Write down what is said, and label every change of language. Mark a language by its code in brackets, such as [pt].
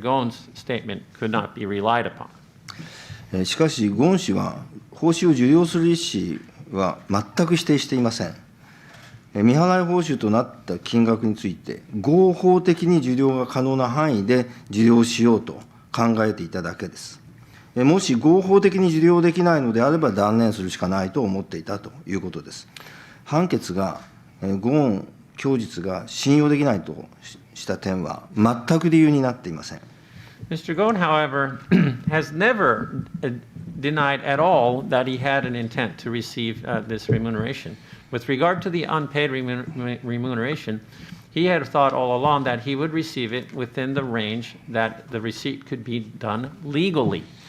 [en] Gon's statement could not be relied upon. [ja] しかし、ゴーン氏は報酬を受領する意思は全く否定していません。未払い報酬となった金額について、合法的に受領が可能な範囲で受領しようと考えていただけです。もし合法的に受領できないのであれば断念するしかないと思っていたということです。判決がゴーン供述が信用できないとした点は全く理由になっていません。 [en] Mr. Gon, however, has never denied at all that he had an intent to receive this remuneration. With regard to the unpaid remuneration, he had thought all along that he would receive it within the range that the receipt could be done legally.